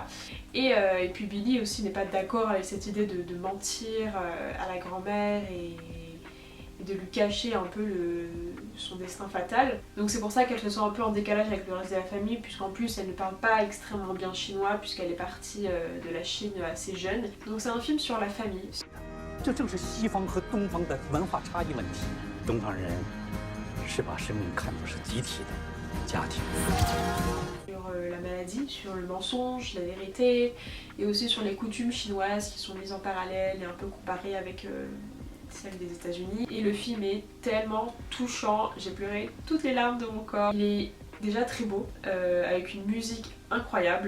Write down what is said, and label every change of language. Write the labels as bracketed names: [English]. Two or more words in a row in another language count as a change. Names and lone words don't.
[French] Et puis Billy aussi n'est pas d'accord avec cette idée de mentir à la grand-mère et de lui cacher un peu son destin fatal. Donc c'est pour ça qu'elle se sent un peu en décalage avec le reste de la famille, puisqu'en plus elle ne parle pas extrêmement bien chinois, puisqu'elle est partie de la Chine assez jeune. Donc c'est un film sur la famille. [Chinese] 这正是西方和东方的文化差异问题。东方人是把生命看作是集体的家庭。 [French] Sur la maladie, sur le mensonge, la vérité, et aussi sur les coutumes chinoises qui sont mises en parallèle et un peu comparées avec celle des États-Unis. Et le film est tellement touchant, j'ai pleuré toutes les larmes de mon corps. Il est déjà très beau, avec une musique incroyable.